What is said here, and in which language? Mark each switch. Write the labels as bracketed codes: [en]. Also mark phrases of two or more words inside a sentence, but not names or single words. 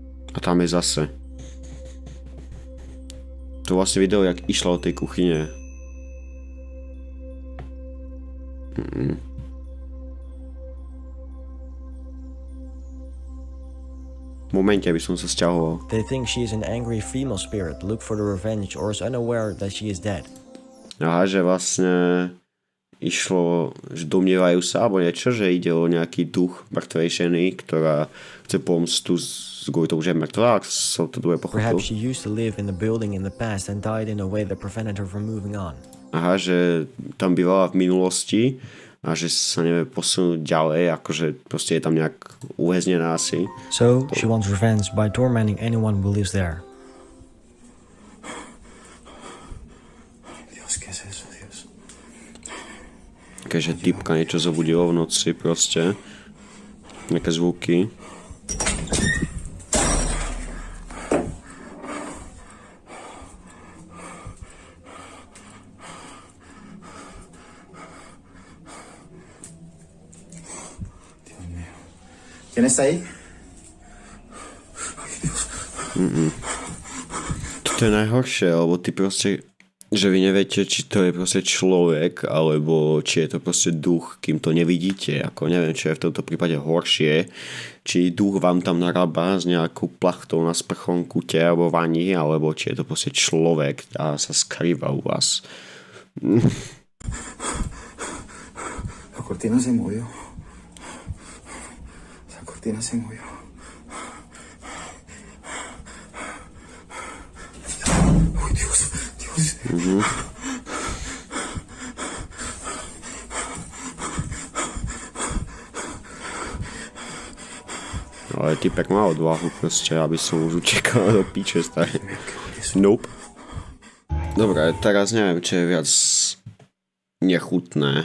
[sk] A tam je zase. To vlastne video, jak išla od tej kuchyne. V momente by som sa sťahoval. [en] They think she is an angry female spirit, look for the revenge, or is unaware that she is dead. [sk] Aha, že vlastne išlo, že domnievajú sa, alebo niečo, že ide o nejaký duch mŕtvej ženy, ktorá chce pomstu kvôli tomu, že je mŕtvá, ak som to dobre pochopil. [en] Perhaps she used to live in the building in the past and died in a way that prevented her from moving on. [sk] Aha, že tam bývala v minulosti a že sa nevie posunúť ďalej, akože proste je tam nejak uväznená asi. [en] So, she wants revenge by tormenting anyone who lives there. [es] Dios, ¿qué es eso, Dios? [sk] Keďže typka niečo zobudilo v noci proste. Nejaké zvuky. [es] ¿Quién está ahí? [sk] To je najhoršie, lebo ty proste, že vy neviete, či to je proste človek, alebo či je to proste duch, kým to nevidíte. Ako neviem, čo je v tomto prípade horšie. Či duch vám tam narába s nejakou plachtou na sprchom kute alebo vani, alebo či je to proste človek a sa skrýva u vás. [es] La cortina se movió. La cortina se movió. Uy, Dios, Dios. [sk] Ale typek má odvahu proste, aby som už utekal do píče staré. Nope. Dobre, teraz neviem, čo je viac nechutné.